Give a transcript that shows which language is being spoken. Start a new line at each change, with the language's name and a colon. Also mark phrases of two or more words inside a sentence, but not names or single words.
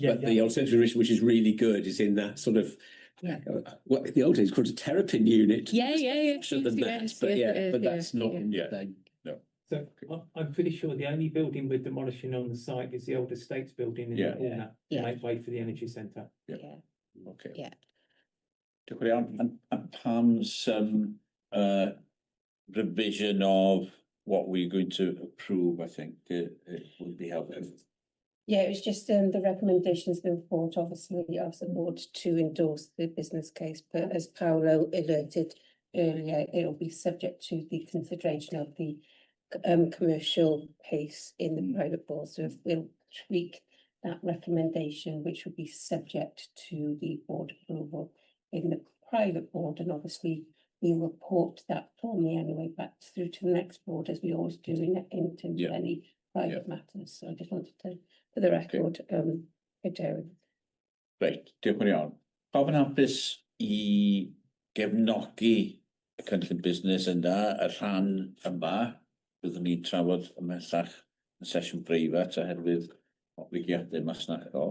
English: But the alternative, which is really good, is in that sort of what in the old days called a terrapin unit. Yeah. But that's not. So I'm pretty sure the only building we're demolishing on the site is the old estates building in the corner to make way for the energy centre. Okay. Yeah.
Welsh: Diolch yn fawr.
English: And Pam's revision of what we're going to approve, I think it would be helpful. Yeah, it was just the recommendations of the report, obviously, of the board to endorse the business case, but as Paolo alerted earlier, it will be subject to the consideration of the commercial pace in the private board. So if we'll tweak that recommendation, which would be subject to the board approval in the private board, and obviously we'll report that formally anyway back through to the next board, as we always do in terms of any private matters. So I just wanted to, for the record,
Welsh: Reit, diolch yn iawn. Pawb yn hapus I gefnogi y cynllun busnes yna, y rhan yma, byddwn ni'n trafod ymhellach yn sesiwn breifat oherwydd obligiadau masnachol.